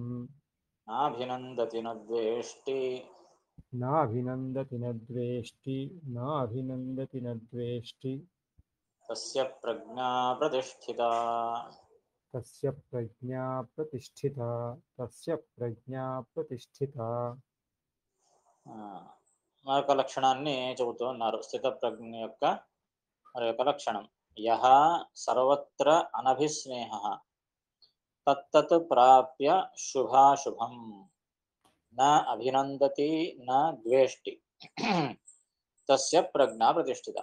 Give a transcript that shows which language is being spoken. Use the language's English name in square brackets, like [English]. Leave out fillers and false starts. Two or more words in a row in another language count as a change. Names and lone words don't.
[Sanskrit] नाभिनन्दति न द्वेष्टि नाभिनन्दति न द्वेष्टि नाभिनन्दति न द्वेष्टि तस्य प्रज्ञा प्रतिष्ठिता. तस्य प्रज्ञा प्रतिष्ठिता तस्य प्रज्ञा प्रतिष्ठिता [Telugu] మరొక లక్షణాన్ని చెబుతూ ఉన్నారు. స్థిత ప్రజ్ఞ యొక్క మరొక లక్షణం, [Sanskrit] యహ సర్వత్ర అనభిస్నేహ తత్తత్ ప్రాప్య శుభాశుభం న అభినందతి న ద్వేష్టి తస్య ప్రజ్ఞా ప్రతిష్ఠిత.